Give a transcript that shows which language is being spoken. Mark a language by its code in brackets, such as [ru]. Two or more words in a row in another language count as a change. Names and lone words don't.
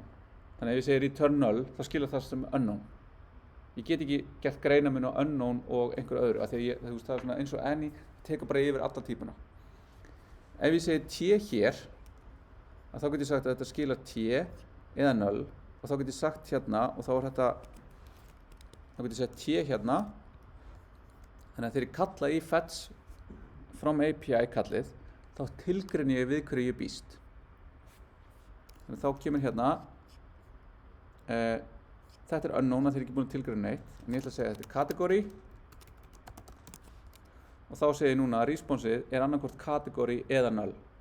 [is] Þannig að ef ég segi return null, þá skilar það sem unknown. Ég get ekki gert greinarmun á unknown og einhverju öðru, af því að það er svona eins og any, tekur bara yfir alla típuna. Ef ég segi t hér, þá get ég sagt að þetta skilar t eða null, og þá get ég sagt hérna, og þá er þetta, þá get ég sagt t hérna, þannig að þegar ég kalla í [en] fetch from API [is] kallið, þá tilgreini ég við hverju ég býst. Þannig að þá kemur hérna, þetta er unknown, þegar ég er ekki búinn að tilgreina neitt, en ég ætla að segja að þetta er category, og þá segir ég núna að responsið er annarkvort category eða null.